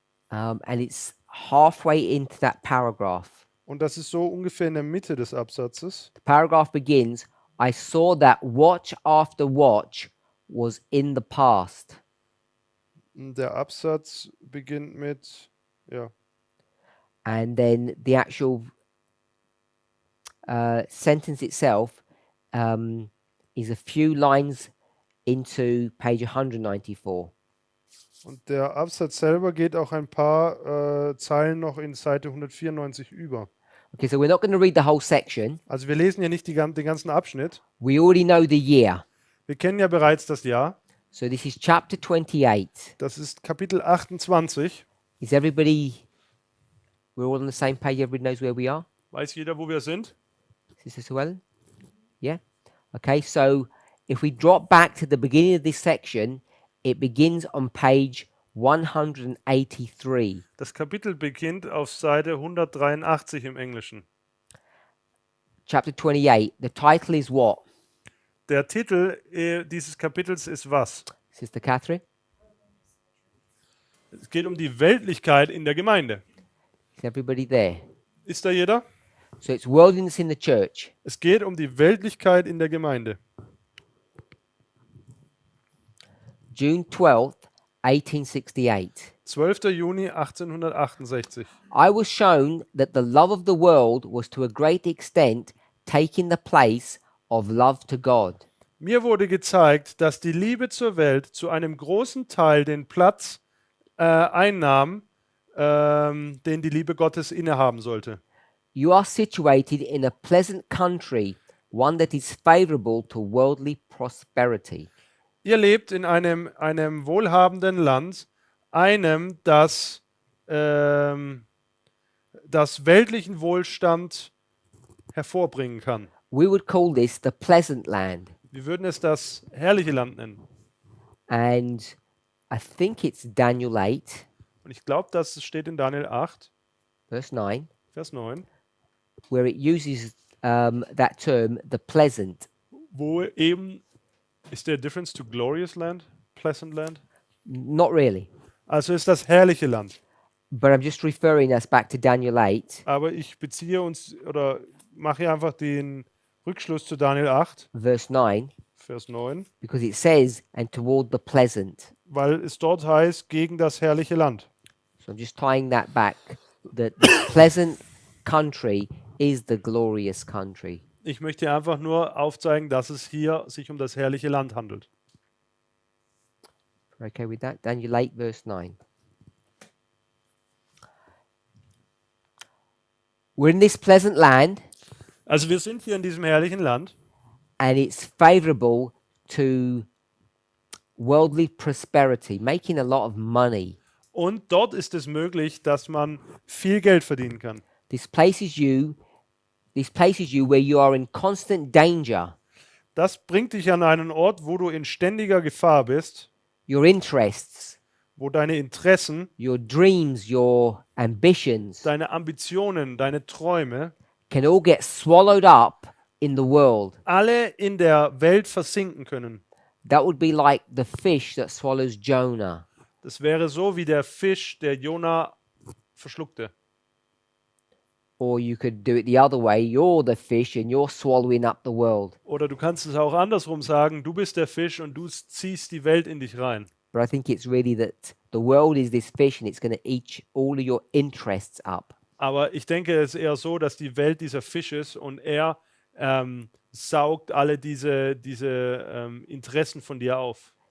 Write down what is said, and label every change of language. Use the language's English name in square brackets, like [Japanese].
[English] And it's halfway into that paragraph. [German] Und das ist so ungefähr in der Mitte des Absatzes. [English] The paragraph begins, I saw that watch after watch was in the past. [German] Der Absatz beginnt mit, ja, [English] And then the actual sentence itself is a few lines into page 194. [German] und der Absatz selber geht auch ein paar Zeilen noch in Seite 194 über. [English] Okay, so we're not going to read the whole section. [German] Also wir lesen ja nicht den ganzen Abschnitt. [English] We already know the year. [German] Wir kennen ja bereits das Jahr. [English] So this is chapter 28. [German] Das ist Kapitel 28. [English] Is everybody, we're all on the same page, everybody knows where we are? [German] Weiß jeder, wo wir sind? [English] Sister Suellen? Yeah? Okay, so if we drop back to the beginning of this section, it begins on page 183. [German] Das Kapitel beginnt auf Seite 183 im Englischen. [English] Chapter 28. The title is what? [German] Der Titel dieses Kapitels ist was? [English] Sister Catherine? [German] Es geht um die Weltlichkeit in der Gemeinde. [English] Is everybody there? [German] Ist da jeder? [English] So it's worldliness in the church. [German] Es geht um die Weltlichkeit in der Gemeinde. [English] June 12th, 1868. [German] 12. Juni 1868. [English] I was shown that the love of the world was to a great extent taking the place of love to God. [German] Mir wurde gezeigt, dass die Liebe zur Welt zu einem großen Teil den Platz einnahm, den die Liebe Gottes innehaben sollte. [English] You are situated in a pleasant country, one that is favorable to worldly prosperity. [German] Ihr lebt in einem wohlhabenden Land, einem, das weltlichen Wohlstand hervorbringen kann. [English] We would call this the pleasant land. [German] Wir würden es das herrliche Land nennen. [English] And I think it's Daniel 8, [German] Und ich glaube, das steht in Daniel 8, [English] verse 9, [German] Vers 9, [English] where it uses that term, the pleasant. [German] wo eben, ist [English] there a difference to glorious land, pleasant land? Not really, [German] Also ist das herrliche Land. [English] but I'm just referring us back to Daniel 8, [German] Aber ich beziehe uns oder mache hier einfach den Rückschluss zu Daniel 8, [English] verse 9, [German] Vers 9, [English] because it says, and toward the pleasant. [German] weil es dort heißt, gegen das herrliche Land. [English] So I'm just tying that back, that the pleasant country is the glorious country. [German] Ich möchte einfach nur aufzeigen, dass es hier sich um das herrliche Land handelt. [English] Okay with that? Daniel 8, verse 9. We're in this pleasant land, [German] Also wir sind hier in diesem herrlichen Land [English] and it's favorable to worldly prosperity, making a lot of money. [German] und dort ist es möglich, dass man viel Geld verdienen kann. [English] This places you where you are in constant danger. [German] Das bringt dich an einen Ort, wo du in ständiger Gefahr bist, [English] Your interests, [German] wo deine Interessen, [English] your dreams, your ambitions [German] deine Ambitionen, deine Träume [English] can all get swallowed up in the world. [German] alle in der Welt versinken können. [English] That would be like the fish that swallows Jonah. [German] Das wäre so wie der Fisch, der Jona verschluckte. [English] Or you could do it the other way. You're the fish and you're swallowing up the world. [German] Oder du kannst es auch andersrum sagen, du bist der Fisch und du ziehst die Welt in dich rein. [English] But I think it's really that the world is this fish and it's going to eat all of your interests up. [German] Aber ich denke, es ist eher so, dass die Welt dieser Fisch ist und er saugt alle diese Interessen von dir auf.